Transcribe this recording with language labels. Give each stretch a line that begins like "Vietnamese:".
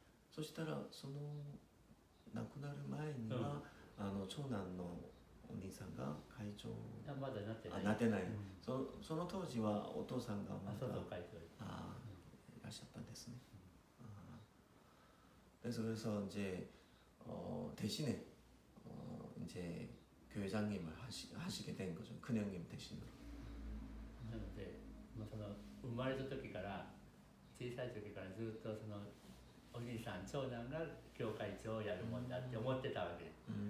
Japanese: そしたらその亡くなる前には、長男のお兄さんが会長まだなってない。なってない、その当時はお父さんがまだそうそう会長。いらっしゃったんですね。
Korean: 그래서 이제 대신에 이제 교회장님을 하시게 된 거죠. 큰 형님 대신으로.
Japanese: なので、その生まれた時から小さい時からずっとそのお兄さん長男が教会長をやるもんだって思ってたわけです。